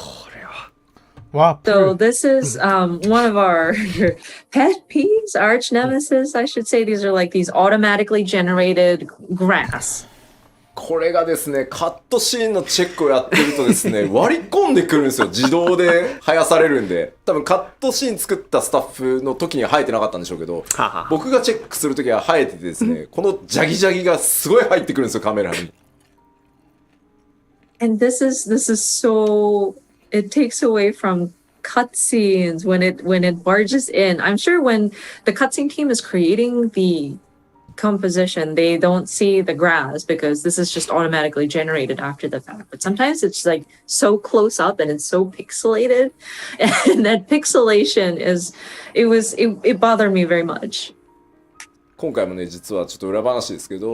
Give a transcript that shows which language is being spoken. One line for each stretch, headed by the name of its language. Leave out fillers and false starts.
Japanese: これは。わ。
English: So this is one of our pet peeves, arch nemesis, I should say. These are like these automatically generated grass.
Japanese: これがですね、カットシーンのチェックをやってるとですね、割り込んでくるんですよ。自動で生やされるんで。多分カットシーン作ったスタッフの時には生えてなかったんでしょうけど、僕がチェックする時は生えててですね、このジャギジャギがすごい入ってくるんですよ、カメラに。
English: And this is so, it takes away from cutscenes when it barges in. I'm sure when the cutscene team is creating the composition, they don't see the grass because this is just automatically generated after the fact. But sometimes it's like so close up and it's so pixelated, and that pixelation it bothered me very much.
Japanese: 今回もね、実はちょっと裏話ですけど、